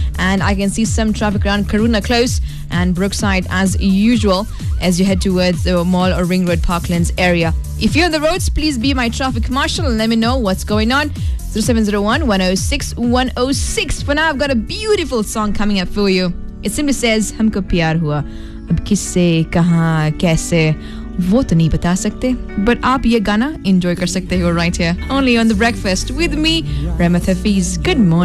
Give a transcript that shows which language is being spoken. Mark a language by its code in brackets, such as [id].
[en] And I can see some traffic around Karuna Close and Brookside as usual as you head towards the Mall or Ring Road Parklands area. If you're on the roads, please be my traffic marshal and let me know what's going on. 0701-106-106. For now, I've got a beautiful song coming up for you. It simply says, Humko Pyar Hua. [hi] अब किससे, कहाँ, कैसे, वो तो नहीं बता सकते। [en] But [hi] आप ये गाना [en] enjoy [hi] कर सकते हो [en] right here. Only on The Breakfast with me, Rema Thafiz. Good morning.